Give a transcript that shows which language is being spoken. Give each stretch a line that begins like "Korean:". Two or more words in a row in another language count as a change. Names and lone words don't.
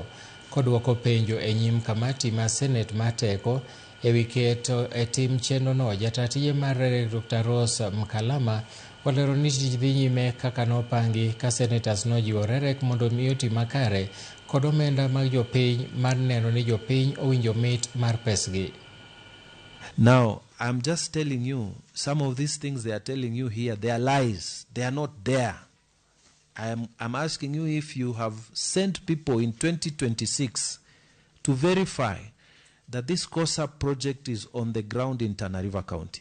Luo (Kenya and Tanzania): Kodwoko penjo e nyim kamati mar Senate mar teko e wi keto e tim chenrono, jata tije mar Rerek Dr. Rose Mkalama olero ni tich dhi nyime kaka nopangi ka senators nojiwo Rerek mondo omi oti makare kod omenda mag jopiny mar neno ni jopiny owinjo mit mar pesgi.
English: Now, I'm just telling you, some of these things they are telling you here, they are lies. They are not there. I'm asking you if you have sent people in 2026 to verify that this KOSPA project is on the ground in Tana River County.